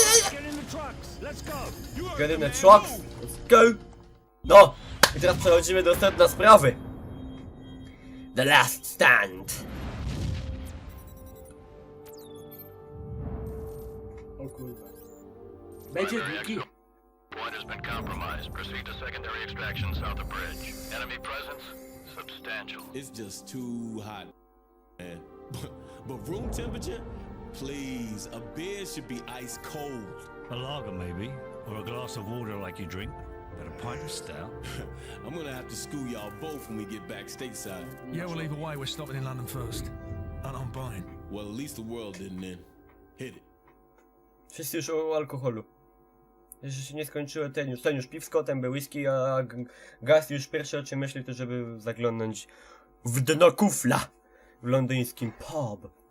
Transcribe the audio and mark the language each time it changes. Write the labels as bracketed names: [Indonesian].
[English] Get in the trucks, let's go. Get in the trucks. Let's go. No. [Polish] I teraz przechodzimy do sedna sprawy. [English] The Last Stand. [Polish] O kurwa. Będzie długi. [English] Point has been compromised. Proceed to secondary extraction south of bridge. Enemy presence substantial. It's just too hot, man. But room temperature? Please, a beer should be ice cold. A lager maybe, or a glass of water like you drink. But a pint of stout. I'm gonna have to school y'all both when we get back stateside. Yeah, well, either way, we're stopping in London first. And I'm buying. Well, at least the world didn't end. Hit it. [Polish] Wszyscy już o alkoholu. Jeszcze się nie skończyło ten już piwsko, ten był whisky, a Gaz już pierwsze o czym myśli to żeby zaglądnąć w dno kufla w londyńskim pub.